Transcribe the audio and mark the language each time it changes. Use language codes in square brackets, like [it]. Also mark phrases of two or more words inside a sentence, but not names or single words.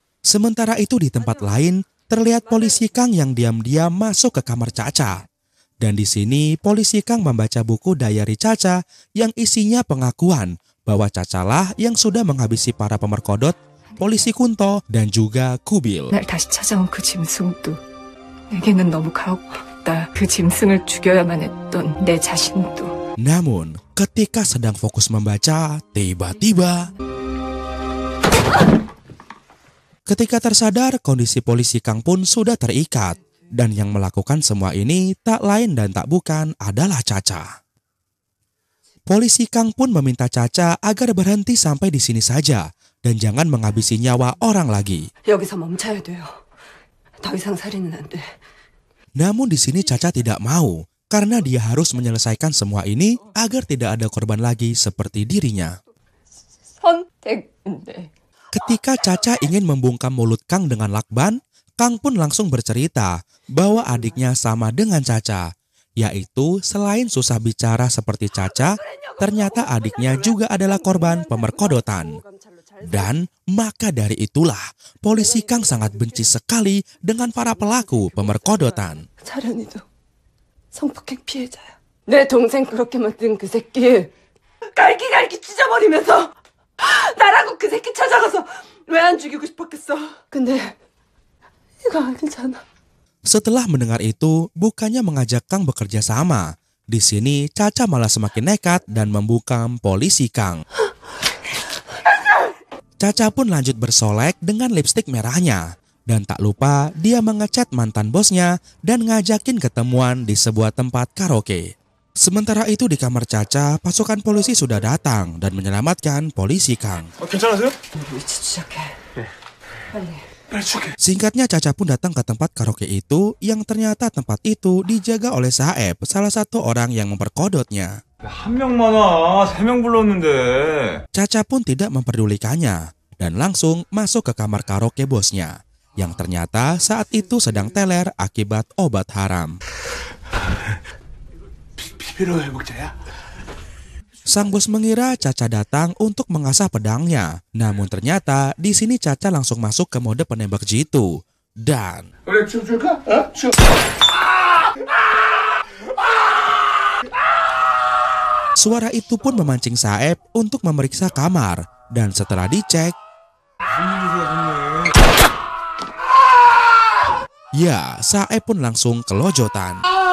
[id] Sementara itu di tempat lain, terlihat polisi Kang yang diam-diam masuk ke kamar Caca. Dan di sini polisi Kang membaca buku diary Caca yang isinya pengakuan bahwa Cacalah yang sudah menghabisi para pemerkodot, polisi Kunto, dan juga Kubil. [ko] 날 다시 찾아온 그 짐승도 내게는 너무 가혹했다. 그 짐승을 죽여야만 했던 내 자신도. [id] Namun, ketika sedang fokus membaca, tiba-tiba ketika tersadar, kondisi polisi Kang pun sudah terikat. Dan yang melakukan semua ini tak lain dan tak bukan adalah Caca. Polisi Kang pun meminta Caca agar berhenti sampai di sini saja dan jangan menghabisi nyawa orang lagi. [ko] 여기서 멈춰야 돼요. 더 이상 살인은 안 돼. [id] Namun di sini Caca tidak mau karena dia harus menyelesaikan semua ini agar tidak ada korban lagi seperti dirinya. [ko] 선택인데. [id] Ketika Caca ingin membungkam mulut Kang dengan lakban, Kang pun langsung bercerita bahwa adiknya sama dengan Caca, yaitu selain susah bicara seperti Caca, ternyata adiknya juga adalah korban pemerkodotan. Dan maka dari itulah polisi Kang sangat benci sekali dengan para pelaku pemerkodotan. [ko] 차련이도 성폭행 피해자야. 내 동생 그렇게 만든 그 새끼 갈기갈기 찢어버리면서 나라고 그 새끼 찾아가서 왜 안 죽이고 싶었겠어. 근데 이거 아니잖아. [id] Setelah mendengar itu, bukannya mengajak Kang bekerja sama. Di sini Caca malah semakin nekat dan membungkam polisi Kang. Caca pun lanjut bersolek dengan lipstik merahnya. Dan tak lupa dia mengechat mantan bosnya dan ngajakin ketemuan di sebuah tempat karaoke. Sementara itu di kamar Caca, pasukan polisi sudah datang dan menyelamatkan polisi Kang. [ko] 괜찮으세요? 위치 추적해. 빨리. [id] Singkatnya Caca pun datang ke tempat karaoke itu yang ternyata tempat itu dijaga oleh Saeb, salah satu orang yang memperkodotnya. [ko] 한 명만 와. 3명 불렀는데. [id] Caca pun tidak memperdulikannya dan langsung masuk ke kamar karaoke bosnya yang ternyata saat itu sedang teler akibat obat haram. [ko] 피로 회복자야? [id] Sang bos mengira Caca datang untuk mengasah pedangnya. Namun ternyata di sini Caca langsung masuk ke mode penembak jitu. Dan [ko] 그래 춤출까? 어? 춤. [id] suara itu pun memancing Saeb untuk memeriksa kamar. Dan setelah dicek, ya, Saeb pun langsung kelojotan.